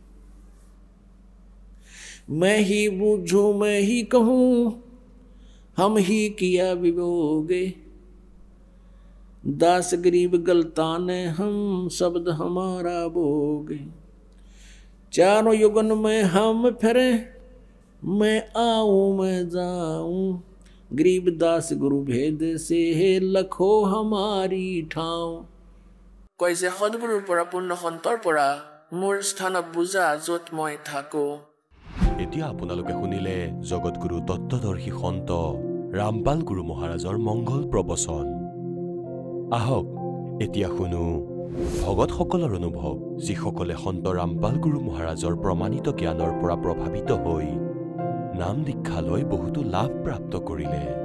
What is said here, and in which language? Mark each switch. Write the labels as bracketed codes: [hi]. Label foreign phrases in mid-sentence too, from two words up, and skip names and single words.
[hi] मैं ही बूझूं मैं ही कहूँ हम ही किया विभोगे, दास गरीब गलतान हम शब्द हमारा बोगे। चारों युगन में हम फिरे, मैं आऊं मैं जाऊं, गरीब दास गुरु भेद से लखो हमारी ठाव। [as] কৈছে সদগুৰুৰ পৰা পূৰ্ণ সন্তৰ পৰা মোৰ স্থানক বুজা য'ত মই থাকো। এতিয়া আপোনালোকে শুনিলে জগতগুৰু তত্ত্বদৰ্শী সন্ত ৰামপাল গুৰু মহাৰাজৰ মংগল প্ৰবচন। আহক এতিয়া শুনো ভগতসকলৰ অনুভৱ, যিসকলে সন্ত ৰামপাল গুৰু মহাৰাজৰ প্ৰমাণিত জ্ঞানৰ পৰা প্ৰভাৱিত হৈ নাম দীক্ষা লৈ বহুতো লাভ প্ৰাপ্ত কৰিলে।